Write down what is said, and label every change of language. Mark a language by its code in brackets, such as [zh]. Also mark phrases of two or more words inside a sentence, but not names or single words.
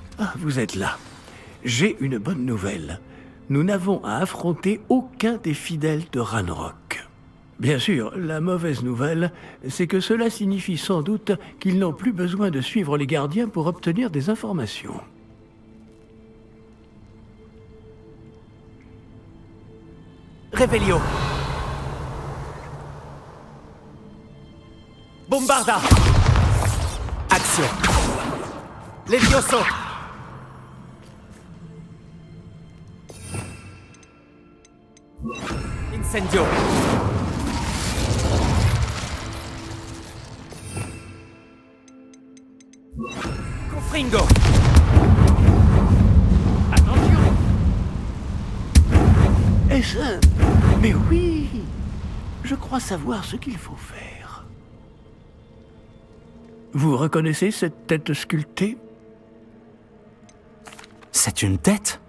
[fr] vous êtes là. J'ai une bonne nouvelle. Nous n'avons à affronter aucun des fidèles de Ranrock. Bien sûr, la mauvaise nouvelle, c'est que cela signifie sans doute qu'ils n'ont plus besoin de suivre les gardiens pour obtenir des informations. Revelio. Bombarda. Action. Levioso. Incendio. Confringo. Attention! Est-ce un... Mais oui! Je crois savoir ce qu'il faut faire. Vous reconnaissez cette tête sculptée? C'est une tête?